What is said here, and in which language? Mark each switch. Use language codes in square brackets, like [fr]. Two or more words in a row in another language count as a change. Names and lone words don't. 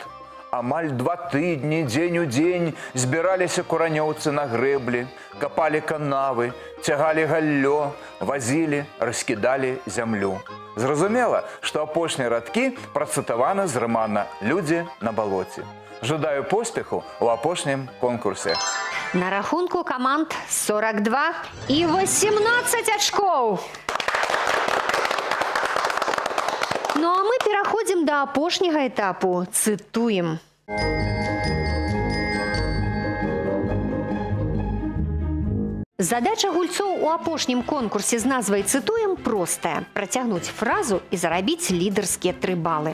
[be] Амаль 2 тыдні, дзень у дзень, збіраліся куранёўцы на грэблі, капалі канавы, цягалі галлё, вазілі, раскідалі зямлю. Зразумела, што апошнія радкі працытаваны з рамана «Людзі на балоце». Жадаю поспеху ў апошнім конкурсе. На рахунку команд 42 [ru] и 18 очков. [be] Ну а мы пераходзім да апошняга этапу. Цытуем. Задача гульцоў у апошнім конкурсе з назвай «Цытуем» простая. Працягнуць фразу і зарабіць лідарскія 3 балы.